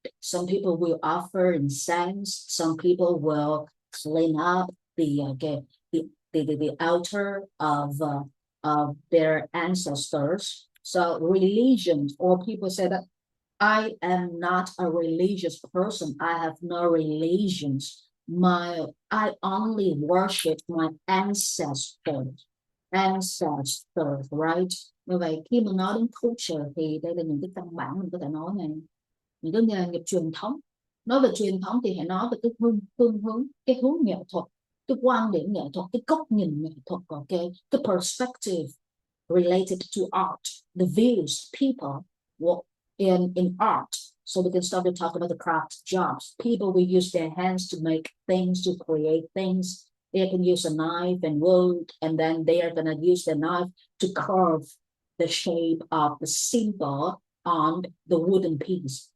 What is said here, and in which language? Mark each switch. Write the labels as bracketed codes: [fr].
[en] Some people will offer incense. Some people will clean up the altar of their ancestors. So religion, or people say that I am not a religious person. I have no religions. I only worship my ancestors. Ancestors, right? [vi] Như vậy khi mà nói đến culture thì đây là những cái căn bản mình có thể nói này, những cái nghề nghiệp truyền thống. Nói về truyền thống thì hãy nói về cái phương hướng, cái hướng nghệ thuật, cái quan điểm nghệ thuật, cái góc nhìn nghệ thuật, ok, cái [en] perspective related to art, the views people what in art. So we can start to talk about the craft jobs. People will use their hands to make things, to create things. They can use a knife and wood, and then they are going to use the knife to carve the shape of the symbol on the wooden piece.